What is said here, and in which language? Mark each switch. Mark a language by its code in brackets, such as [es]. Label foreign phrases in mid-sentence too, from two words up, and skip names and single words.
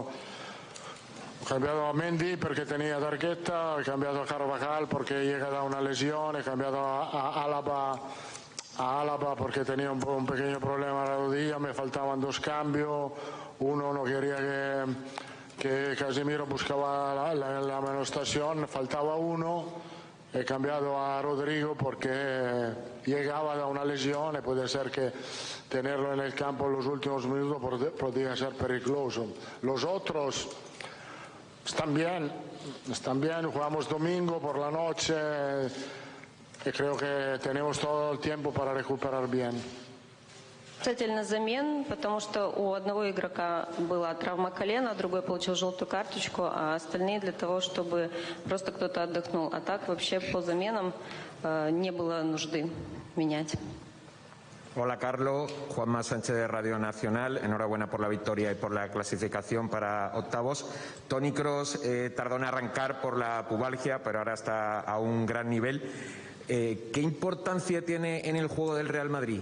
[es] He cambiado a Mendy porque tenía tarjeta, he cambiado a Carvajal porque llega da una lesión, he cambiado a Álava porque tenía un pequeño problema en la rodilla, me faltaban 2 cambios, uno no quería que Casemiro buscaba la amonestación, faltaba uno, he cambiado a Rodrigo porque llegaba da una lesión y puede ser que tenerlo en el campo en los últimos minutos podría ser peligroso. Los otros están bien, jugamos domingo por la noche y creo que tenemos todo el tiempo para recuperar bien. [ru] Касательно замен, потому что у одного игрока была травма колена, другой получил желтую карточку, а остальные для того, чтобы просто кто-то отдохнул. А так вообще по заменам не было нужды менять. [es] Hola, Carlos. Juanma Sánchez de Radio Nacional. Enhorabuena por la victoria y por la clasificación para octavos. Toni Kroos tardó en arrancar por la pubalgia, pero ahora está a un gran nivel. ¿Qué importancia tiene en el juego del Real Madrid?